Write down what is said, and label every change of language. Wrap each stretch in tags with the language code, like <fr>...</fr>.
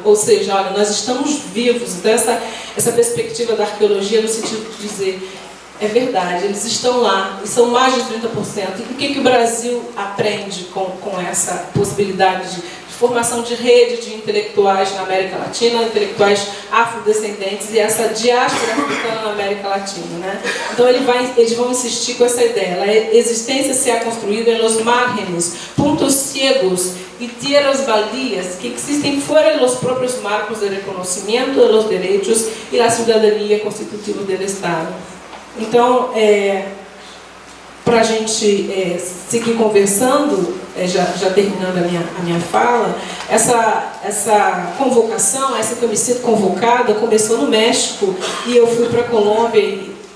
<pt>Ou seja, olha, nós estamos vivos. Então, essa perspectiva da arqueologia no sentido de dizer, é verdade, eles estão lá, e são mais de 30%. E o que o Brasil aprende com essa possibilidade de formação de rede de intelectuais na América Latina, intelectuais afrodescendentes, e essa diáspora africana na América Latina, né? Então eles vão insistir com essa ideia.</pt> <es>A existência se ha construído en los márgenes, puntos ciegos y tierras baldías que</es> <pt>existem fora</pt> <es>de los propios marcos de reconocimiento de los derechos y la ciudadanía constitutiva del Estado.</es> <pt>Então, para a gente seguir conversando, já terminando a minha fala, essa convocação, essa que eu me sinto convocada, começou no México, e eu fui para a Colômbia e</pt>